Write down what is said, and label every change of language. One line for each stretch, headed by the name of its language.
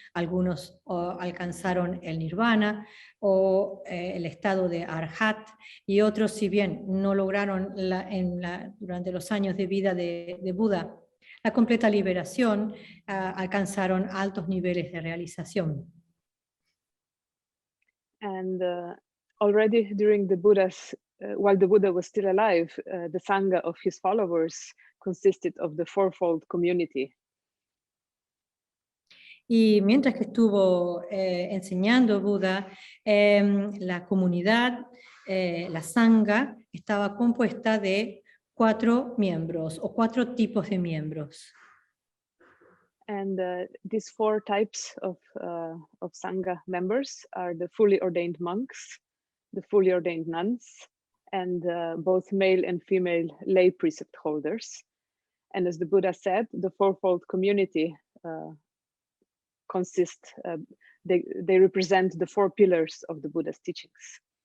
Spanish: Algunos alcanzaron el nirvana o el estado de arhat, y otros, si bien no lograron durante los años de vida de Buda la completa liberación, alcanzaron altos niveles de realización.
English: And already during the Buddha's, while the Buddha was still alive, the Sangha of his followers consisted of the fourfold community.
Spanish: Y mientras que estuvo enseñando Buda, la comunidad, la Sangha, estaba compuesta de 4 miembros o 4 tipos de miembros.
English: And these 4 types of Sangha members are the fully ordained monks, the fully ordained nuns, and both male and female lay precept holders. And as the Buddha said, the fourfold community consist, they represent the 4 pillars of the Buddha's teachings.